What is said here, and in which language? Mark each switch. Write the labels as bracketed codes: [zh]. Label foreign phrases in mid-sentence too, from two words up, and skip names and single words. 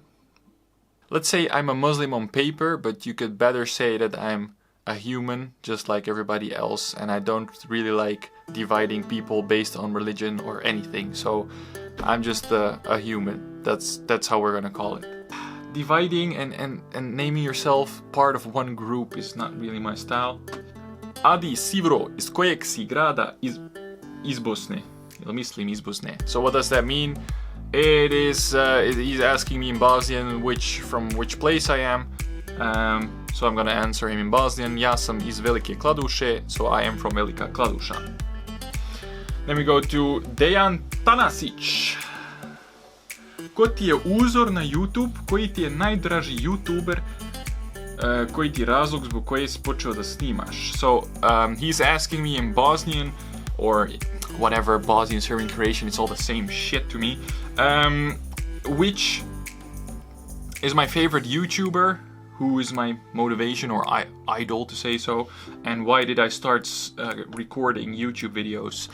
[en] Let's say I'm a Muslim on paper, but you could better say that I'm a human, just like everybody else, and I don't really like dividing people based on religion or anything, so I'm just a human. That's how we're gonna call it. Dividing and naming yourself part of one group is not really my style. [bs] Adi Sivro, iz kojeg si grada iz Bosne? Mislim iz Bosne. [en] So what does that mean? It is, he's asking me in Bosnian from which place I am. So I'm gonna answer him in Bosnian. [bs] Ja sam iz Velike Kladuše, [en] so I am from Velika Kladuša. Then we go to Dejan Tanasić. [bs] Ko ti je uzor na YouTube? Koji ti je najdraži YouTuber? Koji ti je razlog zbog koje si počeo da snimaš? [en] So he's asking me in Bosnian, or whatever, Bosnian, Serbian, Croatian, it's all the same shit to me. Which is my favorite YouTuber? Who is my motivation or idol, to say so, and why did I start recording YouTube videos?